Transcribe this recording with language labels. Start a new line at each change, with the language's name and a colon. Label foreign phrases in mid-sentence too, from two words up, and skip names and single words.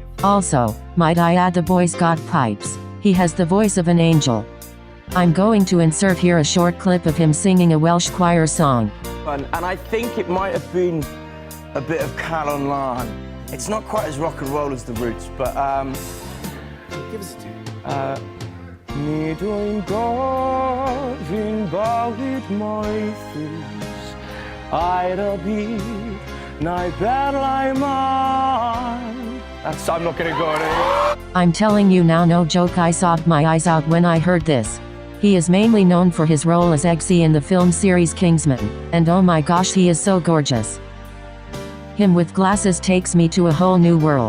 English: Also, might I add, the boy's got pipes. He has the voice of an angel. I'm going to insert here a short clip of him singing a Welsh choir song. And I think it might have been a bit of Calon Lan. It's not quite as rock and roll as the Roots, but give us a tune.
Welsh: Nid wy'n gofyn bywyd moethus, a'r y byd, na'i berlau man.
English: I'm not gonna go there. I'm telling you now, no joke, I sobbed my eyes out when I heard this. He is mainly known for his role as Eggsy in the film series Kingsman, and oh my gosh, he is so gorgeous. Him with glasses takes me to a whole new world.